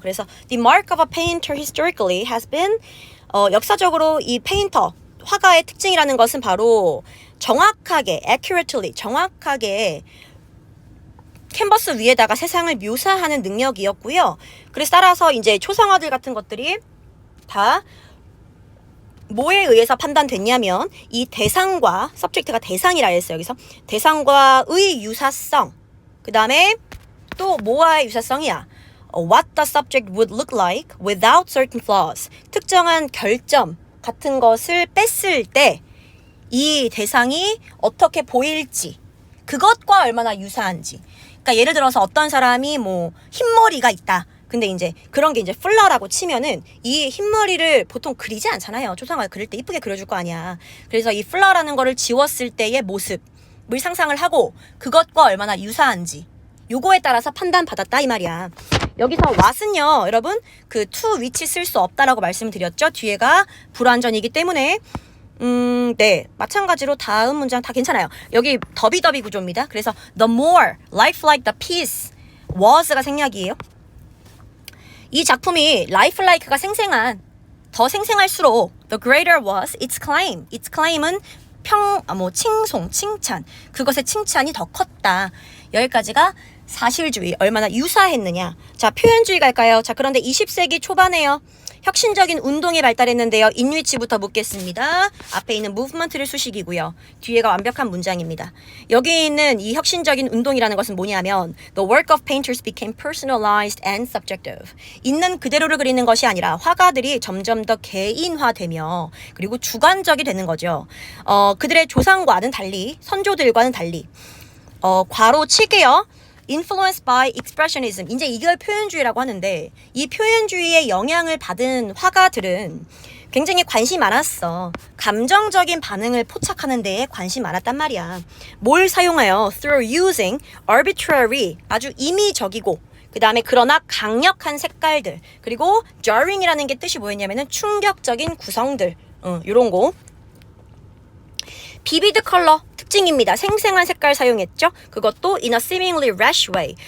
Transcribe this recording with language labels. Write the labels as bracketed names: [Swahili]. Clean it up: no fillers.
[Korean] 그래서 [English] the mark of a painter historically has been [Korean] 역사적으로 이 페인터, 화가의 특징이라는 것은 바로 정확하게, accurately, 정확하게 캔버스 위에다가 세상을 묘사하는 능력이었고요. 그래서 따라서 이제 초상화들 같은 것들이 다 뭐에 의해서 판단됐냐면 이 대상과, subject가 대상이라 했어요. 여기서 대상과의 유사성, 그 다음에 또 뭐와의 유사성이야? [English] What the subject would look like without certain flaws. [Korean] 특정한 결점 같은 것을 뺐을 때 이 대상이 어떻게 보일지, 그것과 얼마나 유사한지. 그러니까 예를 들어서 어떤 사람이 뭐 흰머리가 있다. 근데 이제 그런 게 이제 플러라고 치면은 이 흰머리를 보통 그리지 않잖아요. 초상화 그릴 때 이쁘게 그려줄 거 아니야. 그래서 이 플러라는 거를 지웠을 때의 모습을 상상을 하고 그것과 얼마나 유사한지 요거에 따라서 판단받았다 이 말이야. 여기서 what은요, 여러분 그 to which 쓸 수 없다라고 말씀드렸죠. 뒤에가 불완전이기 때문에 네, 마찬가지로 다음 문장 다 괜찮아요. 여기 더비더비 구조입니다. 그래서 [English] the more lifelike the piece was [Korean] 가 생략이에요. 이 작품이 lifelike가 생생한, 더 생생할수록 [English] the greater was its claim. [Korean] its claim은 칭송, 칭찬. 그것의 칭찬이 더 컸다. 여기까지가 사실주의, 얼마나 유사했느냐. 자, 표현주의 갈까요? 자, 그런데 20세기 초반에요. 혁신적인 운동이 발달했는데요. 인위치부터 묻겠습니다. 앞에 있는 movement를 수식이고요. 뒤에가 완벽한 문장입니다. 여기 있는 이 혁신적인 운동이라는 것은 뭐냐면 [English] the work of painters became personalized and subjective. [Korean] 있는 그대로를 그리는 것이 아니라 화가들이 점점 더 개인화되며 그리고 주관적이 되는 거죠. 그들의 조상과는 달리, 선조들과는 달리 괄호 칠게요. [English] influenced by expressionism. [Korean] 이제 이걸 표현주의라고 하는데 이 표현주의의 영향을 받은 화가들은 굉장히 관심이 많았어. 감정적인 반응을 포착하는 데에 관심이 많았단 말이야. 뭘 사용하여? [English] through using arbitrary, [Korean] 아주 임의적이고 그 다음에 그러나 강력한 색깔들, 그리고 jarring이라는 게 뜻이 뭐였냐면은 충격적인 구성들, 요런 거. 비비드 컬러 특징입니다. 생생한 색깔 사용했죠. 그것도 [English] in a seemingly rash way.